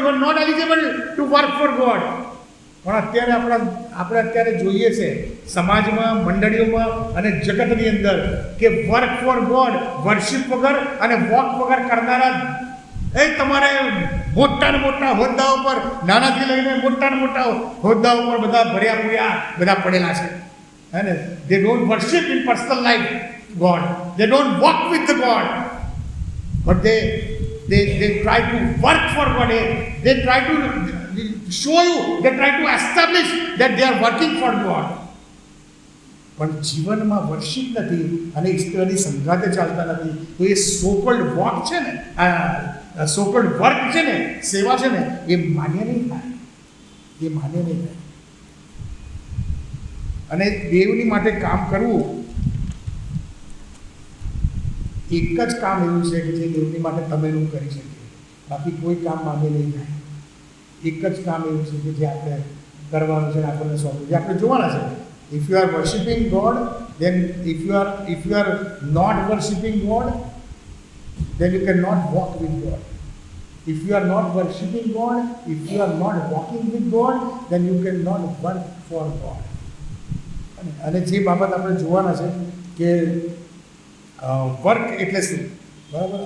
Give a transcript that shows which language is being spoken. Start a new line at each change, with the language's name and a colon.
English: You are not eligible to work for God.
Gujarati: પણ અત્યારે આપણે અત્યારે જોઈએ છે સમાજમાં, મંડળીઓમાં અને જગતની અંદર કે
English: work for God,
Gujarati: વર્શિપ વગર અને વોક વગર કરનારા એ તમારે મોટા ને મોટા હોદ્દાઓ પર, નાનાથી લઈને મોટા ને મોટા હોદ્દાઓ પર બધા ભર્યા પૂર્યા બધા પડેલા છે, હે ને.
English: They don't worship in personal life God, they don't walk with the God, but they try to work for God. They try to show you, they try to establish that they are working for God.
Gujarati: પણ જીવનમાં worship નથી અને ઈશ્વરની સંગાતે ચાલતા નથી, તો એ સોકલ્ડ walk છે ને, સોકલ્ડ વર્ક છે ને, સેવા છે ને, એ માન્ય નહીં થાય, એ માન્ય નહીં થાય. અને દેવની માટે કામ કરવું એક જ કામ એવું છે કે જે દેવની માટે તમે એવું કરી શકીએ, બાકી કોઈ કામ માન્ય નહીં થાય. એક જ કામ એવું છે કે જે આપણે કરવાનું છે, આપણને સોંપ્યું, જે આપણે જોવાના છે.
English: If you are worshipping God, then if you are not worshipping God, then you cannot walk with God. If you are not worshipping God, if you are not walking with God, then you cannot work for God.
Gujarati: અને જે બાબત આપણે જોવાના છે કે work એટલે શું, બરાબર.